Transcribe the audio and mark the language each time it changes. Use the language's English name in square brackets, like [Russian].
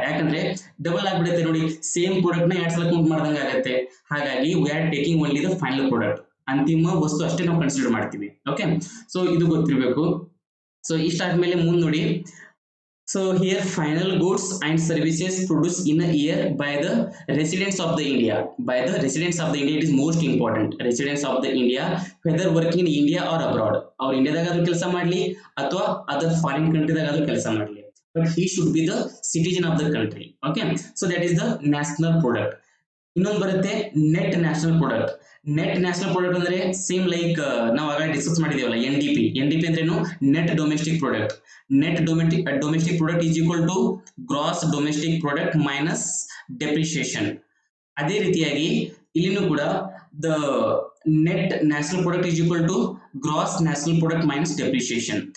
[Kannada] ಯಾಕಂದ್ರೆ ಡಬಲ್ ಆಗ್ಬಿಡುತ್ತೆ ನೋಡಿ, ಸೇಮ್ ಪ್ರಾಡಕ್ಟ್ ನ 2 ಸಲ ಕೌಂಟ್ ಮಾಡ್ದಂಗೆ ಆಗುತ್ತೆ. ಹಾಗಾಗಿ [English] we are taking only the final product, [Kannada] ಅಂತಿಮ ವಸ್ತು ಅಷ್ಟೇ ನಾವು ಕನ್ಸಿಡರ್ ಮಾಡ್ತೀವಿ. ಓಕೆ, ಸೊ ಇದು ಗೊತ್ತಿರಬೇಕು. ಸೊ ಇಷ್ಟಾದ್ಮೇಲೆ ಮುಂದೆ ನೋಡಿ. [English] So here final goods and services produced in a year by the residents of the India. By the residents of the India, it is most important. Residents of the India, whether working in India or abroad. [Kannada] Or India ದಾಗಾದ್ರೂ ಕೆಲಸ ಮಾಡಲಿ ಅಥವಾ other foreign country ದಾಗಾದ್ರೂ ಕೆಲಸ ಮಾಡಲಿ. [English] But he should be the citizen of the country. Okay, so that is the national product. [Kannada] ಇನ್ನೊಂದು ಬರುತ್ತೆ net national product. Net national product ಅಂದ್ರೆ same like ನಾವು ಆಗ ಡಿಸ್ಕಸ್ ಮಾಡಿದೀವಲ್ಲ NDP. NDP ಅಂದ್ರೇನು? [English] Net domestic product. Net domestic product is equal to gross domestic product minus depreciation. [Kannada] ಅದೇ ರೀತಿಯಾಗಿ ಇಲ್ಲಿನೂ ಕೂಡ [English] The net national product is equal to gross national product minus depreciation.